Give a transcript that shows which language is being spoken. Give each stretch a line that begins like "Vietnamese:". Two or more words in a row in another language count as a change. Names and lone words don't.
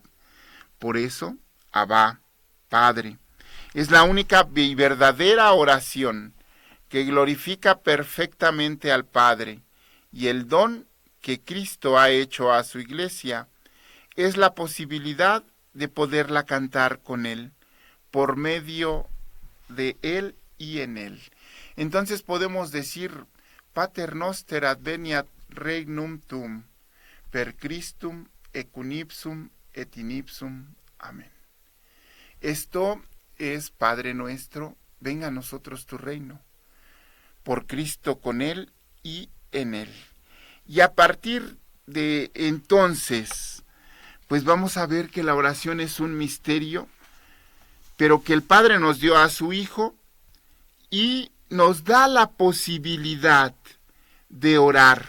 Spanish: Por eso, Abba, Padre, es la única y verdadera oración que glorifica perfectamente al Padre, y el don que Cristo ha hecho a su Iglesia es la posibilidad de poderla cantar con Él, por medio de Él y en Él. Entonces podemos decir,
Latin: Pater noster adveniat regnum tuum, per Christum ecunipsum et inipsum.
Spanish: Amén. Esto es, Padre nuestro, venga a nosotros tu reino, por Cristo, con Él y en Él. Y a partir de entonces, pues vamos a ver que la oración es un misterio, pero que el Padre nos dio a su Hijo y nos da la posibilidad de orar.